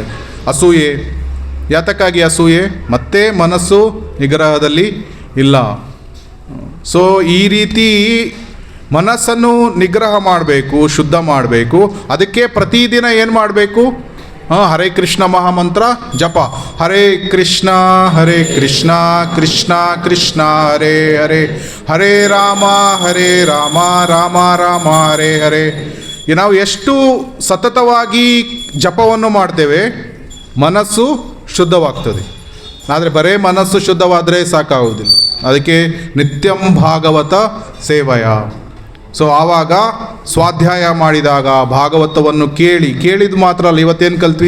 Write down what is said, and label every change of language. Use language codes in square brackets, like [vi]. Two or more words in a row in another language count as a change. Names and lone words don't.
[kn] ಅಸೂಯೆ ಯಾತಕ್ಕಾಗಿ ಅಸೂಯೆ? ಮತ್ತೆ ಮನಸ್ಸು ನಿಗ್ರಹದಲ್ಲಿ ಇಲ್ಲ. ಸೊ ಈ ರೀತಿ ಮನಸ್ಸನ್ನು ನಿಗ್ರಹ ಮಾಡಬೇಕು, ಶುದ್ಧ ಮಾಡಬೇಕು. ಅದಕ್ಕೆ ಪ್ರತಿದಿನ ಏನು ಮಾಡಬೇಕು? [sa] ಹರೇ ಕೃಷ್ಣ [kn] ಮಹಾಮಂತ್ರ ಜಪ. [sa] ಹರೇ ಕೃಷ್ಣ ಕೃಷ್ಣ ಕೃಷ್ಣ ಹರೇ ಹರೇ, ಹರೇ ರಾಮ ರಾಮ ರಾಮ ಹರೇ ಹರೇ. [kn] ನಾವು ಎಷ್ಟು ಸತತವಾಗಿ ಜಪವನ್ನು ಮಾಡ್ತೇವೆ, ಮನಸ್ಸು ಶುದ್ಧವಾಗ್ತದೆ. ಆದರೆ ಬರೇ ಮನಸ್ಸು ಶುದ್ಧವಾದರೆ ಸಾಕಾಗುವುದಿಲ್ಲ. [sa] ಅದಕ್ಕೆ ನಿತ್ಯಂ ಭಾಗವತ ಸೇವಯ. [kn] ಸೊ ಆವಾಗ ಸ್ವಾಧ್ಯಾಯ ಮಾಡಿದಾಗ ಭಾಗವತವನ್ನು ಕೇಳಿದ ಮಾತ್ರ ಅಲ್ಲ, ಇವತ್ತೇನು ಕಲ್ತ್ವಿ?